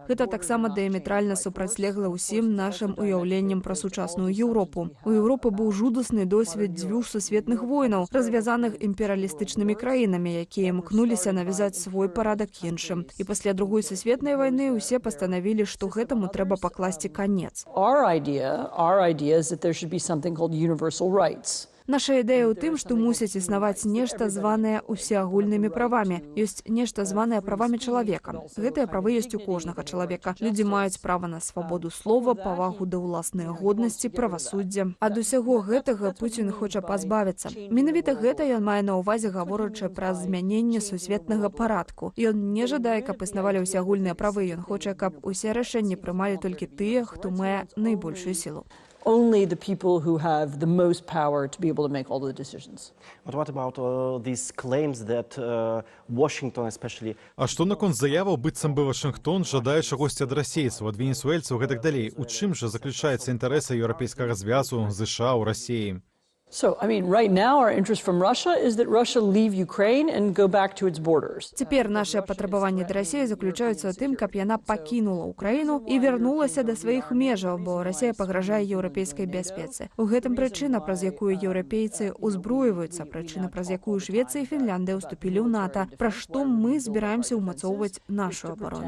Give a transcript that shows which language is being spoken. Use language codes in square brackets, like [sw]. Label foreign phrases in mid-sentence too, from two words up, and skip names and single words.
[be] Гэта таксама дыаметральна супрацьлегла ўсім нашым уяўленнем пра сучасную Еўропу. У Еўропы быў жудасны досвед дзвюх сусветных войнаў, развязаных імперыялістычнымі краінамі, якія імкнуліся навязаць свой парадак іншым. І пасля Другой сусветнай вайны ўсе пастанавілі, што гэтаму трэба пакласці канец. [en] Our idea is that there should be something called universal rights. [be] Наша ідэя ў тым, што мусіць існаваць нешта званае усеагульнымі правамі. Ёсць нешта званае правамі чалавека. Гэтыя правы ёсць у кожнага чалавека. Людзі маюць права на свабоду слова, павагу да ўласнай годнасці, правасуддзя. Ад усяго гэтага Пуцін хоча пазбавіцца. Менавіта гэта ён мае на ўвазе, гаворачы пра змяненне сусветнага парадку. Ён не жадае, каб існавалі ўсеагульныя правы. Ён хоча, каб усе рашэнні прымалі толькі тыя, хто мае найбольшую сілу. [en] Only the people who have the most power to be able to make all the decisions. But what about these claims that Washington especially... [be] А што наконт заяваў, быццам бы Вашынгтон жадае чагосьці ад расейцаў, ад венесуэльцаў, гэтак далей. У чым жа заключаецца інтарэсы еўрапейскага звязу ЗША ў Расіі? [en] So, right now our interest from Russia is that Russia leave Ukraine and go back to its borders. [be] Цяпер нашыя патрабаванні да Расіі заключаюцца ў тым, каб яна пакінула Украіну і вярнулася да сваіх межаў, бо Расія пагражае еўрапейскай бяспецы. У гэтым прычына, праз якую еўрапейцы ўзброіваюцца, прычына, праз якую Швецыя і Фінляндыя ўступілі ў НАТО, пра што мы збіраемся ўмацоўваць нашу абарону.